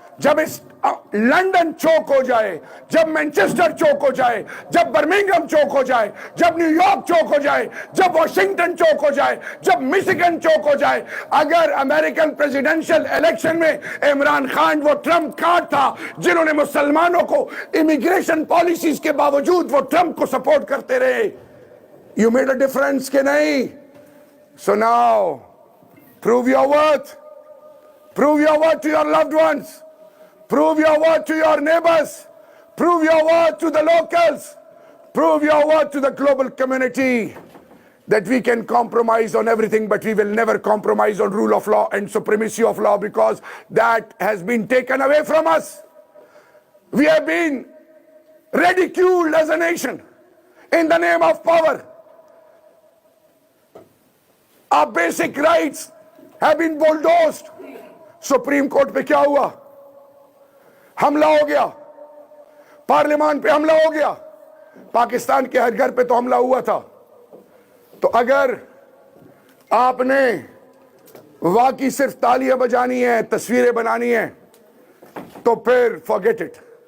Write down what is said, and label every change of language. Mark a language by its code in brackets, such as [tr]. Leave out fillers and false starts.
[ur] جب اس لندن چوک ہو جائے، جب مینچسٹر چوک ہو جائے، جب برمنگھم چوک ہو جائے، جب نیو یارک چوک ہو جائے، جب واشنگٹن چوک ہو جائے، جب مسیگن چوک ہو جائے، اگر امریکن پریزیڈنشل الیکشن میں عمران خان وہ ٹرمپ کارڈ تھا جنہوں نے مسلمانوں کو امیگریشن پالیسیز کے باوجود وہ ٹرمپ کو سپورٹ کرتے رہے، [en] you made a difference [ur] کہ نہیں؟ [en] So now prove your worth. Prove your worth to your loved ones. Prove your worth to your neighbors. Prove your worth to the locals. Prove your worth to the global community that we can compromise on everything, but we will never compromise on rule of law and supremacy of law, because that has been taken away from us. We have been ridiculed as a nation in the name of power. Our basic rights have been bulldozed. [ur] Supreme court پہ کیا ہوا؟ حملہ ہو گیا، پارلیمان پہ حملہ ہو گیا، پاکستان کے ہر گھر پہ تو حملہ ہوا تھا. تو اگر آپ نے واقعی صرف تالیاں بجانی ہیں، تصویریں بنانی ہیں، تو پھر [en] forget it.